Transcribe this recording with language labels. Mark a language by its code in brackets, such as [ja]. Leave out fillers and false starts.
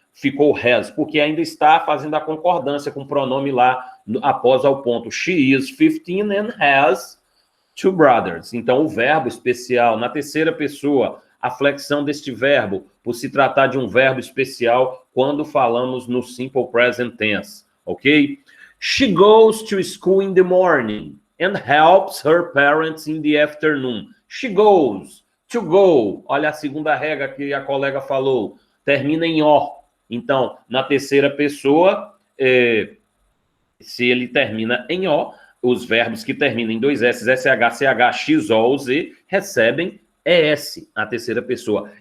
[pt] ficou has, porque ainda está fazendo a concordância com o pronome lá após ao ponto. [en] She is 15 and has 2 brothers. [pt] Então, o verbo especial na terceira pessoa, a flexão deste verbo, por se tratar de um verbo especial quando falamos no simple present tense, ok? [en] She goes to school in the morning and helps her parents in the afternoon. She goes, to go. [pt] Olha a segunda regra que a colega falou, termina em O. Então, na terceira pessoa, se ele termina em O, os verbos que terminam em 2 S, SH, CH, X, O ou Z, recebem ES, na terceira pessoa.